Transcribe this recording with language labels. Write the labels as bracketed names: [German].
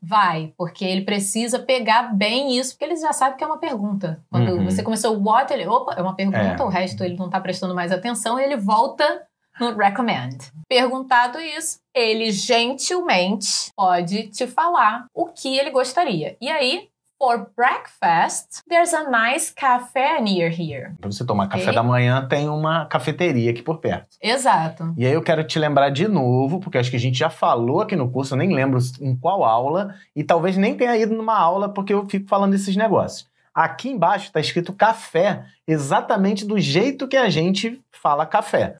[Portuguese] Vai, porque ele precisa pegar bem isso, porque ele já sabe que é uma pergunta. Quando você começou what, ele, opa, é uma pergunta, o resto ele não tá prestando mais atenção, e ele volta no recommend. Perguntado isso, ele gentilmente pode te falar o que ele gostaria. E aí, [English] For breakfast, there's a nice cafe near here. [Portuguese] Pra você tomar café da manhã, tem uma cafeteria aqui por perto. Exato. E aí eu quero te lembrar de novo, porque acho que a gente já falou aqui no curso, eu nem lembro em qual aula, e talvez nem tenha ido numa aula, porque eu fico falando desses negócios. Aqui embaixo está escrito café, exatamente do jeito que a gente fala café.